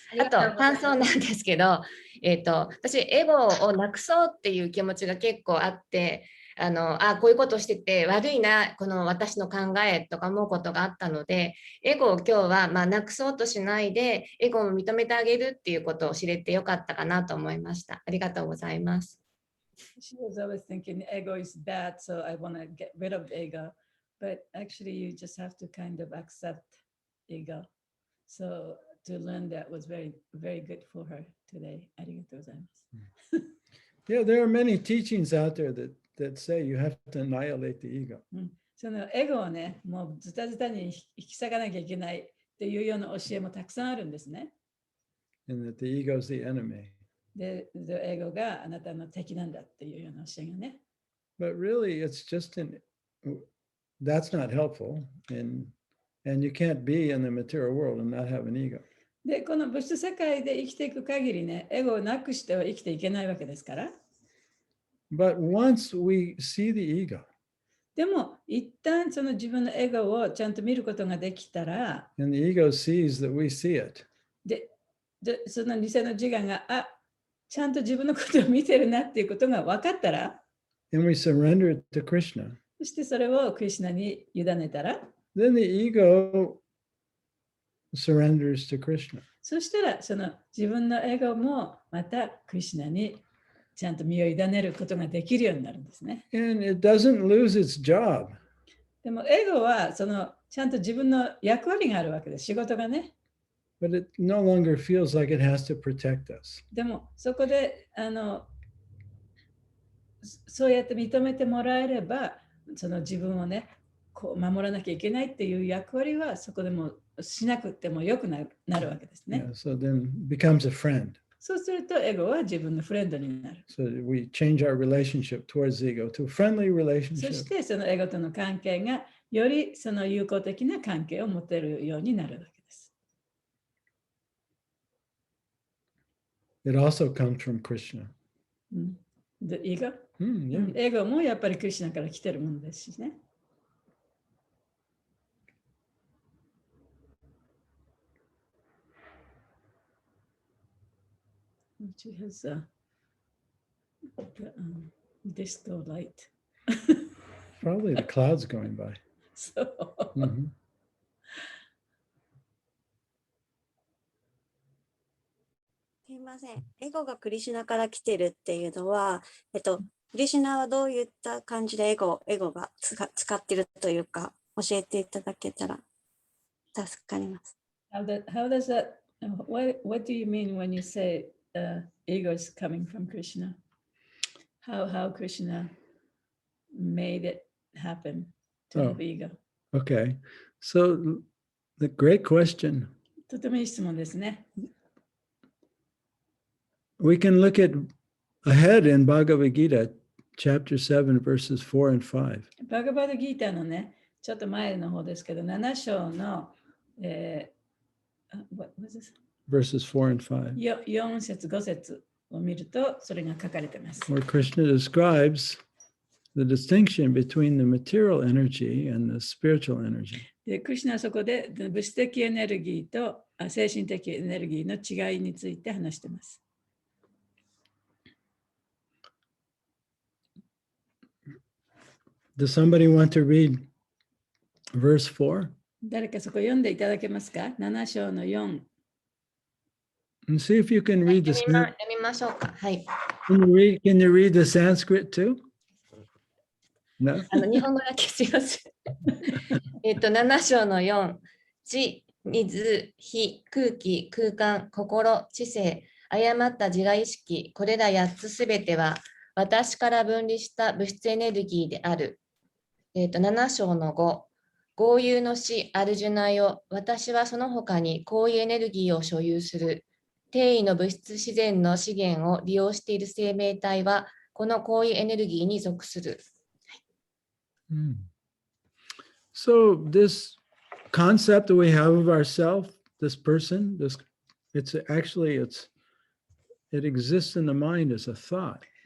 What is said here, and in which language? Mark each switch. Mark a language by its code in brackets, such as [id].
[ja] あと、感想なんですけど、私、エゴをなくそうっていう気持ちが結構あって、こういうことをしてて悪いな、この私の考えとか思うことがあったので、エゴを今日はなくそうとしないで、エゴを認めてあげるっていうことを知れてよかったかなと思いました。ありがとうございます。 [en] She was always thinking ego is bad, so I want to get rid of ego. But actually, you just have to kind of accept ego. So to learn that was very, very good for her today. [ja] ありがとうございます。 [en] Yeah, there are many teachings out there that say you have to annihilate the ego. [ja] そのエゴをね、もうズタズタに引き裂かなきゃいけないっていうような教えもたくさんあるんですね。 [en] And that the ego is the enemy. [ja] で、エゴがあなたの敵なんだっていうような教えがね。 [en] But really, it's just that's not helpful. And you can't be in the material world and not have an ego. [ja] で、この物質世界で生きていく限りね、エゴをなくしては生きていけないわけですから。 [en] But once we see the ego, [ja] でも、一旦その自分のエゴをちゃんと見ることができたら、 [en] and the ego sees that we see it, [ja] でその偽の自我が、ちゃんと自分のことを見てるなっていうことが分かったら、 [en] and we surrender it to Krishna, [ja] そしてそれをクリシュナに委ねたら、 [en] then the ego surrenders to Krishna. [ja] そしたらその自分のエゴもまたクリシュナにちゃんと身を委ねることができるようになるんですね。 [en] And it doesn't lose its job. [ja] でもエゴはそのちゃんと自分の役割があるわけです。仕事がね。 [en] But it no longer feels like it has to protect us. [ja] でもそこでそうやって認めてもらえれば、その自分をね、こう守らなきゃいけないっていう役割はそこでもしなくてもよくなるわけですね。 [en] Yeah, so then becomes a friend. [ja] そうするとエゴは自分のフレンドになる。 [en] So we change our relationship towards the ego to a friendly [ja] そし [en] relationship. [ja] てそのエゴとの関係がよりその友好的な関係を持てるようになるわけです。 [en] It also comes from Krishna. The ego? Yeah. [ja] エゴもやっぱりクリシュナから来てるものですしね。 [en] She has disco light. Probably the clouds going by. [ja] そう。 Mhm. すいません。エゴがクリシュナから来てるっていうのは、クリシュナはどういった感じでエゴが使ってるというか、教えていただけたら助かります。 [en] How does that, what do you mean when you say ego is coming from Krishna? How Krishna made it happen to have ego? Okay. So the great question. [ja] とてもいい質問ですね。 [en] We can look at ahead in Bhagavad Gita, chapter 7, verses 4 and 5. [ja] バガバドギーターのね、ちょっと前の方ですけど、7章の、 [en] what was this? Verses 4 and 5. [ja] 4節5節を見ると、それが書かれています。 [en] Where Krishna describes the distinction between the material energy and the spiritual energy. [ja] で、クリシュナはそこで物質的エネルギーと精神的エネルギーの違いについて話しています。 [en] Does somebody want to read verse 4? [ja] 誰かそこ読んでいただけますか ?7 章の4。 [en] And see if you can read the [ja] 読みましょうか。はい。 [en] Can you read the Sanskrit too? No? [ja] 日本語だけすいません。7章の4、地、水、火、空気、空間、心、知性、誤った自我意識、これら8つすべては、私から分離した物質エネルギーである。7章の5。豪遊の死、アルジュナよ。私はその他にこういうエネルギーを所有する。定位の物質自然の資源を利用している生命体は、このこういうエネルギーに属する。 [en] So this concept that we have of ourselves, this person, it exists in the mind as a thought.